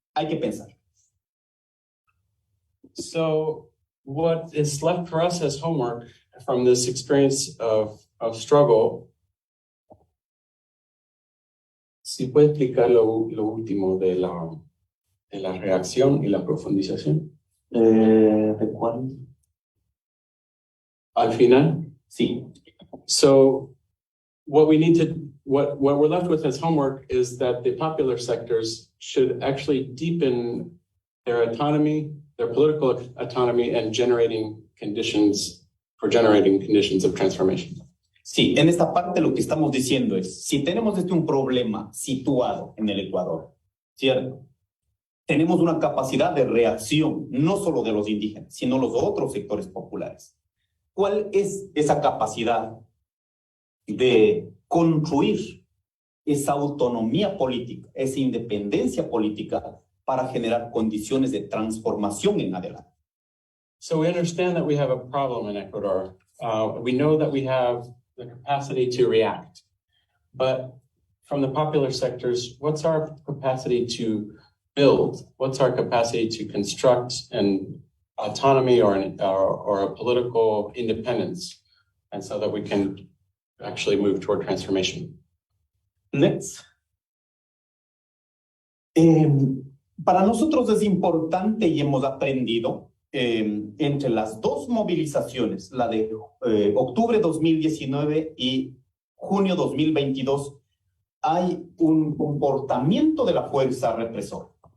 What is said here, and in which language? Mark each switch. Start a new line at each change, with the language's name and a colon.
Spanish: Hay que pensar.
English: So what is left for us as homework from this experience of struggle?
Spanish: Si puede explicar lo último de la reacción y la profundización. ¿De cuál? Al final. Sí.
English: So what we're left with as homework is that the popular sectors should actually deepen their autonomy, their political autonomy, and generating conditions of transformation.
Spanish: Sí, en esta parte lo que estamos diciendo es, si tenemos un problema situado en el Ecuador, ¿cierto? Tenemos una capacidad de reacción, no solo de los indígenas, sino los otros sectores populares. ¿Cuál es esa capacidad de construir esa autonomía política, esa independencia política para generar condiciones de transformación en adelante?
English: So we understand that we have a problem in Ecuador. We know that we have the capacity to react, but from the popular sectors, what's our capacity to build? What's our capacity to construct an autonomy or a political independence, and so that we can actually move toward transformation? Next.
Spanish: Para nosotros es importante y hemos aprendido entre las dos movilizaciones, la de octubre 2019 y junio 2022, hay un comportamiento de la fuerza represora.